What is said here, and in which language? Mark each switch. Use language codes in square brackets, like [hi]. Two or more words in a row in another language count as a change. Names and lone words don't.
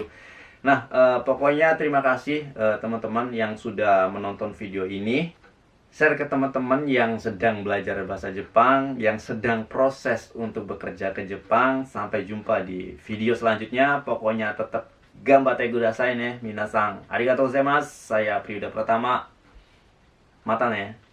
[id] Nah, pokoknya terima kasih teman-teman yang sudah menonton video ini. Share ke teman-teman yang sedang belajar bahasa Jepang, yang sedang proses untuk bekerja ke Jepang. Sampai jumpa di video selanjutnya. Pokoknya tetap [ja] がんばってください ね、みなさん. ありがとうございます. [id] Saya Priyuda Pratama. [ja] またね.